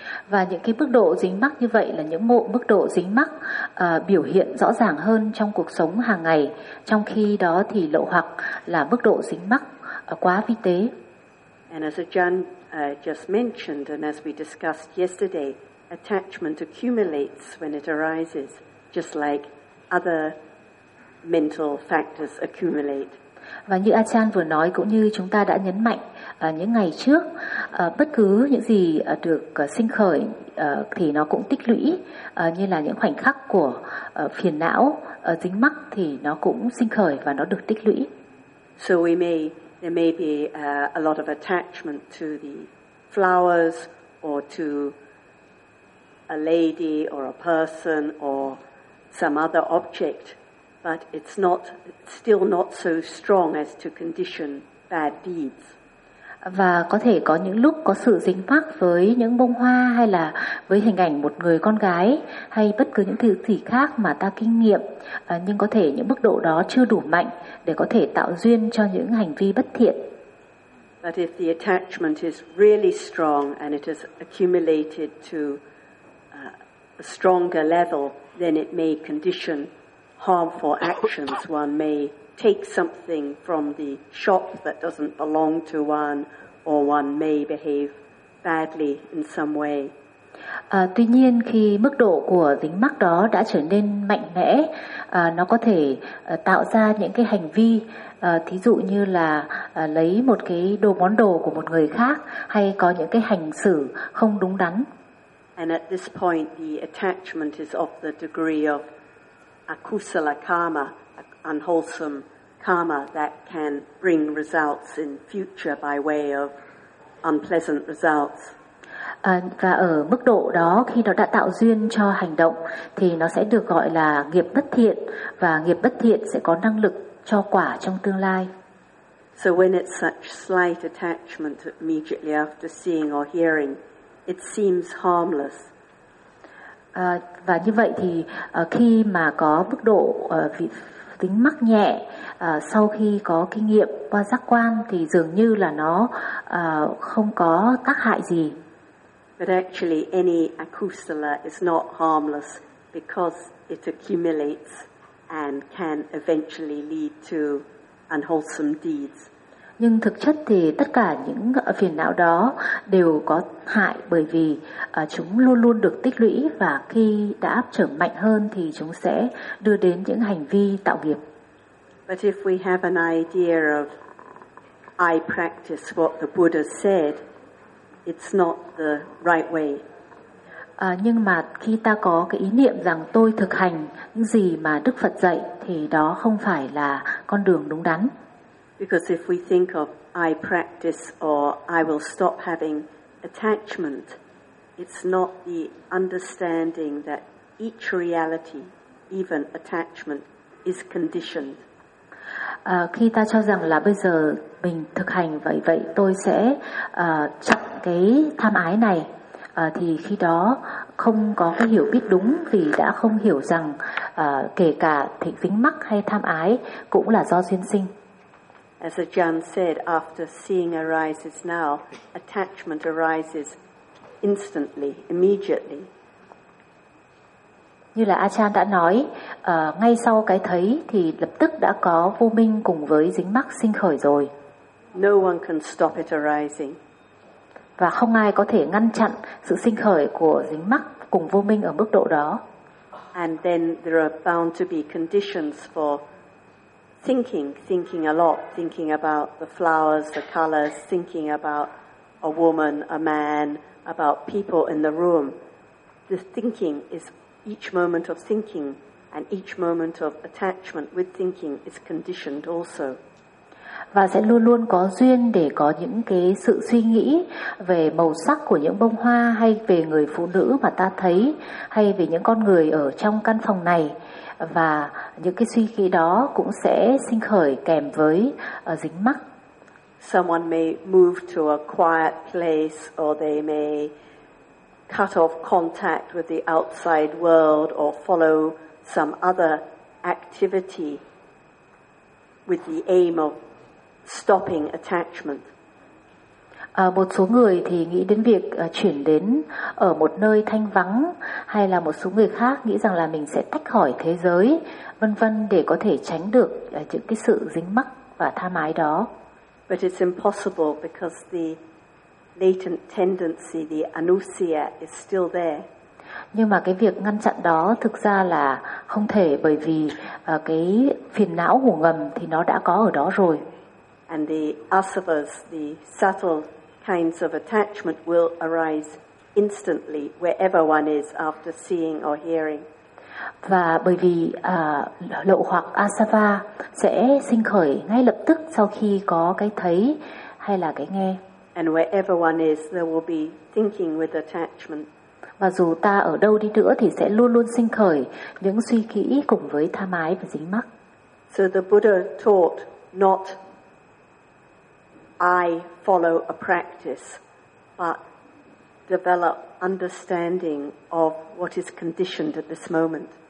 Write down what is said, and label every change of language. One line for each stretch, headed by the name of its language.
Vietnamese: Và những cái mức độ dính mắc như vậy là những mức độ dính mắc biểu hiện rõ ràng hơn trong cuộc sống hàng ngày, trong khi đó thì lậu hoặc là mức độ dính mắc quá vi tế.
English: And as John just mentioned, and as we discussed yesterday, attachment accumulates when it arises, just like other mental factors accumulate.
Vietnamese: Và như Achan vừa nói cũng như chúng ta đã nhấn mạnh những ngày trước, bất cứ những gì được sinh khởi thì nó cũng tích lũy, như là những khoảnh khắc của phiền não dính mắc thì nó cũng sinh khởi và nó được tích lũy.
English: So there may be a lot of attachment to the flowers or to a lady or a person or some other object, but it's not still not so strong as to condition bad deeds.
Vietnamese: Và có thể có những lúc có sự dính mắc với những bông hoa hay là với hình ảnh một người con gái hay bất cứ những thứ gì khác mà ta kinh nghiệm, nhưng có thể những mức độ đó chưa đủ mạnh để có thể tạo duyên cho những hành vi bất thiện.
English: But if the attachment is really strong and it has accumulated to a stronger level, then it may condition harmful actions. One may take something from the shop that doesn't belong to one, or one may behave badly in some way.
Vietnamese: Tuy nhiên, khi mức độ của dính mắc đó đã trở nên mạnh mẽ, nó có thể tạo ra những cái hành vi, thí dụ như là lấy một cái đồ món đồ của một người khác, hay có những cái hành xử không đúng đắn.
English: And at this point, the attachment is of the degree of akusala karma, unwholesome karma that can bring results in future by way of unpleasant results.
Vietnamese: Và ở mức độ đó, khi nó đã tạo duyên cho hành động, thì nó sẽ được gọi là nghiệp bất thiện, và nghiệp bất thiện sẽ có năng lực cho quả trong tương lai.
English: So when it's such slight attachment immediately after seeing or hearing, it seems harmless.
Vietnamese: Và như vậy thì khi mà có mức độ tính mắc nhẹ sau khi có kinh nghiệm qua giác quan thì dường như là nó không có tác hại gì.
English: But actually any akusala is not harmless because it accumulates and can eventually lead to unwholesome deeds.
Vietnamese: Nhưng thực chất thì tất cả những phiền não đó đều có hại bởi vì chúng luôn luôn được tích lũy và khi đã trở mạnh hơn thì chúng sẽ đưa đến những hành vi tạo nghiệp.
English: But if we have an idea of I practice what the Buddha said, it's not the right way.
Vietnamese: Nhưng mà khi ta có cái ý niệm rằng tôi thực hành những gì mà Đức Phật dạy thì đó không phải là con đường đúng đắn.
English: Because if we think of I practice or I will stop having attachment, it's not the understanding that each reality, even attachment, is conditioned.
Vietnamese: Khi ta cho rằng là bây giờ mình thực hành vậy tôi sẽ chặn cái tham ái này, thì khi đó không có cái hiểu biết đúng vì đã không hiểu rằng kể cả thị dính mắc hay tham ái cũng là do duyên sinh.
English: As Ajahn said, after seeing arises now, attachment arises instantly, immediately.
Vietnamese: Như là Ajahn đã nói, ngay sau cái thấy thì lập tức đã có vô minh cùng với dính mắc sinh khởi rồi.
English: No one can stop it arising.
Vietnamese: Và không ai có thể ngăn chặn sự sinh khởi của dính mắc cùng vô minh ở mức độ đó.
English: And then there are bound to be conditions for thinking a lot, thinking about the flowers, the colors, thinking about a woman, a man, about people in the room. The thinking is each moment of thinking and each moment of attachment with thinking is conditioned also.
Vietnamese: Và sẽ luôn luôn có duyên để có những cái sự suy nghĩ về màu sắc của những bông hoa hay về người phụ nữ mà ta thấy hay về những con người ở trong căn phòng này. Và những cái suy nghĩ đó cũng sẽ sinh khởi kèm với dính mắc.
English: Someone may move to a quiet place or they may cut off contact with the outside world or follow some other activity with the aim of stopping attachment.
Vietnamese: Một số người thì nghĩ đến việc chuyển đến ở một nơi thanh vắng, hay là một số người khác nghĩ rằng là mình sẽ tách khỏi thế giới, vân vân, để có thể tránh được những cái sự dính mắc và tham ái đó.
English: But it's impossible because the latent tendency, the anusya, is still there.
Vietnamese: Nhưng mà cái việc ngăn chặn đó thực ra là không thể, bởi vì cái phiền não ngủ ngầm thì nó đã có ở đó rồi.
English: And the asavas, the subtle kinds of attachment, will arise instantly wherever one is after seeing or hearing.
Vietnamese: Và bởi vì lậu hoặc asava sẽ sinh khởi ngay lập tức sau khi có cái thấy hay là cái nghe.
English: And wherever one is, there will be thinking with attachment.
Vietnamese: Và dù ta ở đâu đi nữa thì sẽ luôn luôn sinh khởi những suy nghĩ cùng với tham ái và dính mắc.
English: So the Buddha taught not I follow a practice, but develop understanding of what is conditioned at this moment.